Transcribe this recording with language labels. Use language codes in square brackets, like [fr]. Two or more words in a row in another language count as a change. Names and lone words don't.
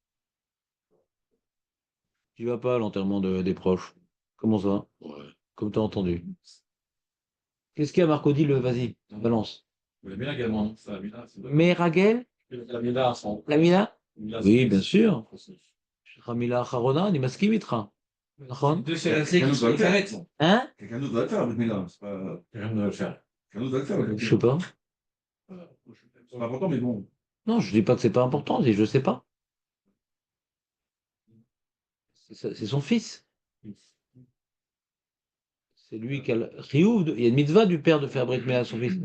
[fr] Tu vas pas à l'enterrement des proches. Comment ça? Ouais. Comme tu as entendu. Qu'est-ce qu'il y a, Marco? Dis-le, vas-y, balance. La Mila également, ça, la Mila, c'est vrai. Mais Ragel? La Mila, c'est La Mila? Oui, bien sûr. Mila, Ramila Harona, ni [he] מסכים איתך. נכון? [fr] Deux quelqu'un d'autre doit le faire. Hein? Quelqu'un d'autre doit le faire, la Mila. C'est pas. Quelqu'un doit le faire. Quelqu'un d'autre doit le faire. Je sais pas. C'est pas important, mais bon. Non, je dis pas que c'est pas important, je dis je sais pas. C'est son fils. C'est lui qui a le Riouf, il y a une mitzvah du père de faire [he] ברית מילה [fr] à son fils.